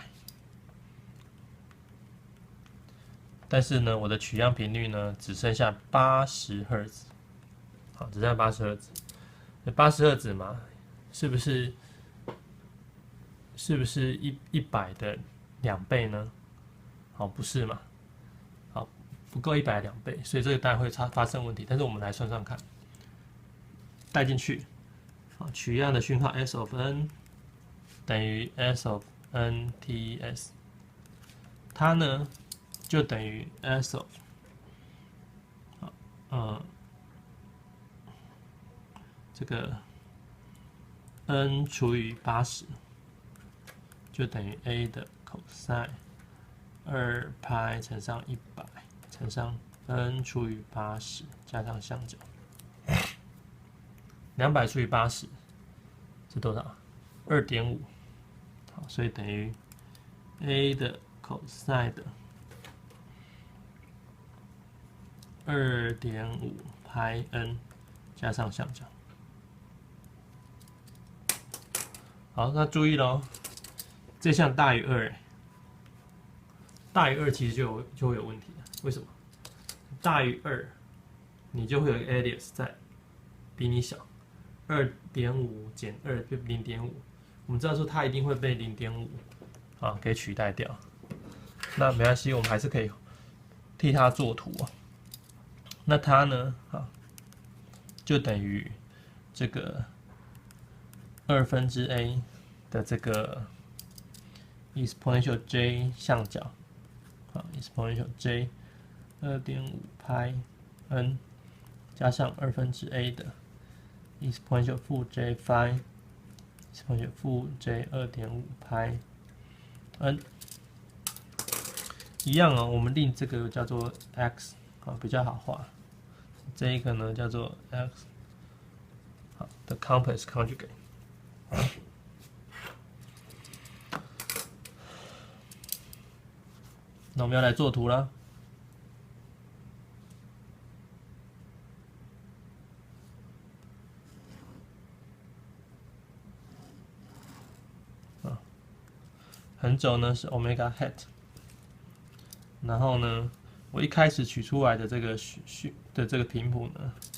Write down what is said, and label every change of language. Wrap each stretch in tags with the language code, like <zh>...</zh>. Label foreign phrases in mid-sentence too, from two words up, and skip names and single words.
<zh>但是呢，我的取樣頻率呢只剩下80赫茲，好，只剩下80赫茲。80赫茲嘛，是不是100的2倍呢？好，不是嘛？好，不夠100的2倍，所以這個當然會發生問題。但是我們來算算看，帶進去，好，取樣的訊號</zh> <en>S of n</en> <zh>等於</zh> <en>S of n t s，</en> <zh>它呢？就等於</zh> <en>S of，</en> <zh>這個 n 除以80，就等於 a 的 cosine 2拍乘上100乘上 n 除以80加上相角，200除以80是多少？2.5，好，所以等於 a 的 cosine 的2.5拍 n 加上相角。好，那注意咯，這項大於2，大於2其實就會有問題了。為什麼？大於2，你就會有一個 alias 在比你小，2.5減2就 0.5。我們知道說它一定會被 0.5 啊給取代掉。那沒關係，我們還是可以替它做圖啊。那它呢，啊，就等於這個2/a 的這個</zh> <en>exponential j</en> <zh>相角，啊</zh> <en>exponential j</en> <zh>2.5拍 n 加上2/a 的 exponential 負 j phi exponential 負 j 2.5拍 n， 一樣哦，我們令這個叫做 x。好，比較好畫。這一個呢叫做 x， 好的</zh> <en>complex conjugate。</en> <zh>那我們要來做圖了。橫軸呢是</zh> <en>omega hat，</en> <zh>然後呢，我一開始取出來的這個頻譜呢，</zh>